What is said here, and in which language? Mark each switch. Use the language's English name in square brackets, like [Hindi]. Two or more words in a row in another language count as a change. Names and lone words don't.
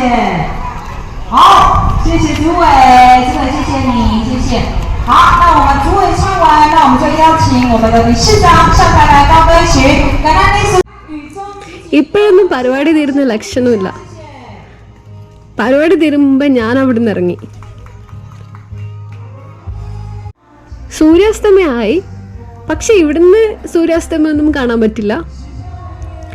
[Chinese] 好，谢谢主委，真的谢谢你，谢谢。好，那我们主委唱完，那我们就邀请我们的理事长上台来高歌曲。 [Malayalam] ഇപ്പോഴൊന്നും പരിപാടി തീരുന്ന ലക്ഷണമില്ല. പരിപാടി തീരുമ്പോ ഞാൻ അവിടെ നിന്ന് ഇറങ്ങി. സൂര്യാസ്തമയമായി, പക്ഷെ ഇവിടുന്ന് സൂര്യാസ്തമയൊന്നും കാണാൻ പറ്റില്ല.